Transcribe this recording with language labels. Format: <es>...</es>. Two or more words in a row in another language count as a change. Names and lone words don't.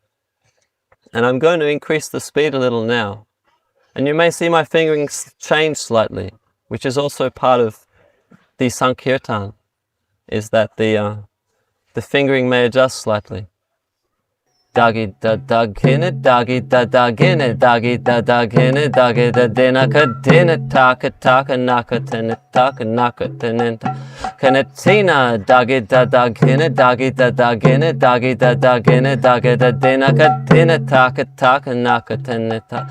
<en>And I'm going to increase the speed a little now. And you may see my fingering change slightly, which is also part of the Sankirtan, is that the fingering may adjust slightly. Dagi da dagine, dagi da dagine, dagi da dagine, dagi da dina kadina, taka taka naka tena taka naka tenenta. Kanatina, dagi da dagine, dagi da dagine, dagi da dagine, dagi da dina kadina, taka taka naka teneta.</en>